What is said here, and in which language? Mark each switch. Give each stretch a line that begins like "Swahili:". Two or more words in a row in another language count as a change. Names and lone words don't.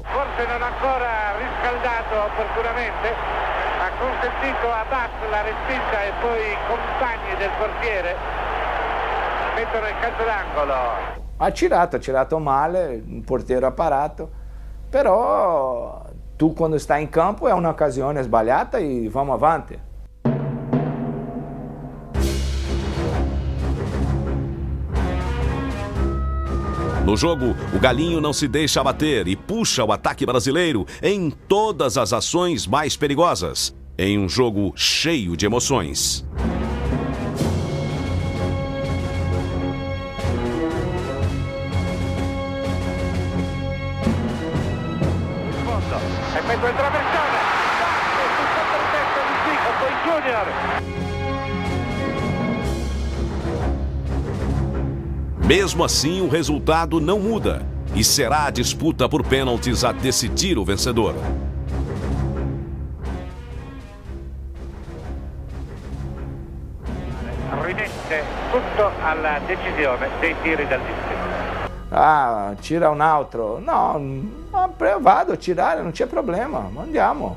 Italian: Forse non ancora riscaldato opportunamente, ha consentito a Bass la respinta e poi i compagni del portiere mettono il calcio d'angolo. Ha tirato male, il portiere ha parato, però tu quando stai in campo è un'occasione sbagliata e vamos avanti.
Portuguese: No jogo, o Galinho não se deixa abater e puxa o ataque brasileiro em todas as ações mais perigosas, em um jogo cheio de emoções.
Italian: Effetto il traversone, sul controtesto di Zico, poi Junior.
Portuguese: Mesmo assim, o resultado não muda e será a disputa por pênaltis a decidir o vencedor.
Italian: Rimette tutto alla decisione dei tiri dal distretto. Tira un altro. No, vado a tirare, non c'è problema, andiamo.